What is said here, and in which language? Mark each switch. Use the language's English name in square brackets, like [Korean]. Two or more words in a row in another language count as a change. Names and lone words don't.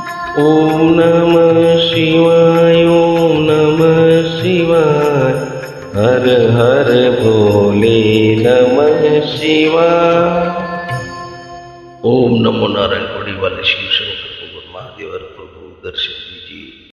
[Sanskrit] ओम नमः शिवाय, ओम नमः शिवाय, हर हर भोले नमः शिवाय। ओम नमो नारायण। [Hindi] बड़ी वाले शिव शंकर भगवान महादेव प्रभु दर्शन दीजिए।